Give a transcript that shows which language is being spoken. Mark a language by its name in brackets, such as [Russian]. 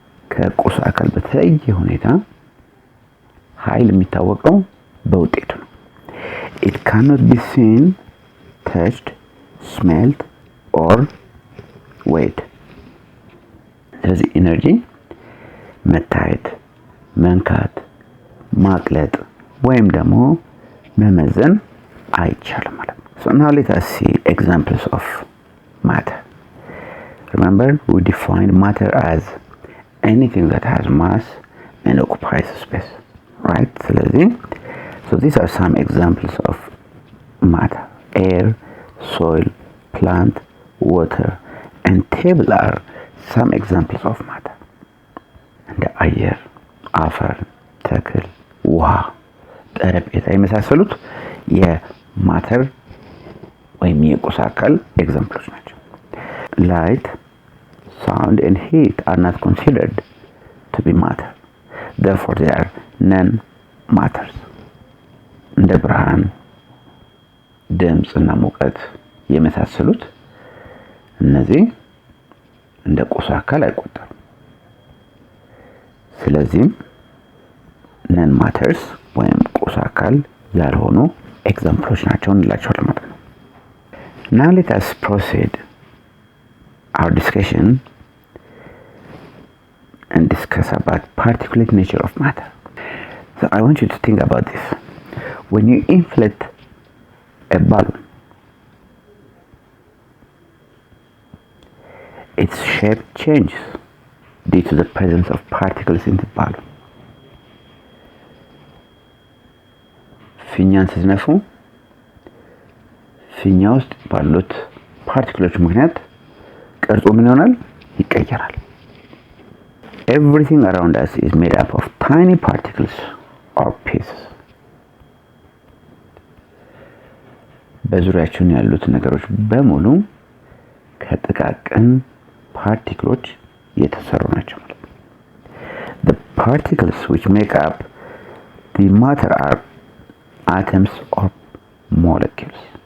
[Amharic] ከቁስ አካል በተለየ ሁኔታ ኃይል የሚታወቀው በውጤቱ ነው። [English] It cannot be seen, touched, smelled or weighed. [Amharic] ስለዚህ ኢነርጂ መታየት፣ መንካት፣ ማቅለጥ ወይም ደግሞ መመዘን አይቻልም ማለት ነው። [English] So now let us see examples of matter. Remember, we defined matter as anything that has mass and occupies space, right? So these are some examples of matter. Air, soil, plant, water, and table are some examples of matter. [Amharic] እንደ አየር፣ አፈር፣ ተክል፣ ውሃ፣ ጠረጴዛ የመሳሰሉት የማተር ወይም የቁስ አካል ኤግዛምፕሎች ናቸው። [English] Light, sound, and heat are not considered to be matter. Therefore, they are non-matters. [Amharic] እንደ ብርሃን፣ ድምፅ እና ሙቀት የመሳሰሉት እነዚህ እንደ ቁስ አካል አይቆጠሩም። ስለዚህም non-matters ወይም ቁስ አካል ያልሆኑ ኤግዛምፕሎች ናቸው እንላቸዋለን ማለት ነው። [English] Now let us proceed our discussion and discuss about particulate nature of matter. So I want you to think about this. When you inflate a balloon, its shape changes due to the presence of particles in the balloon. [Amharic] ፊኛን ስትነፉ ፊኛ ውስጥ ባሉት ፓርቲክሎች ምክንያት ቅርጹ ምን ይሆናል? ይቀየራል። [English] Everything around us is made up of tiny particles or pieces. [Amharic] በዙሪያችን ያሉት ነገሮች በሙሉ ከጥቃቅን ፓርቲክሎች የተሰሩ ናቸው ማለት ነው። [English] The particles which make up the matter are atoms or molecules.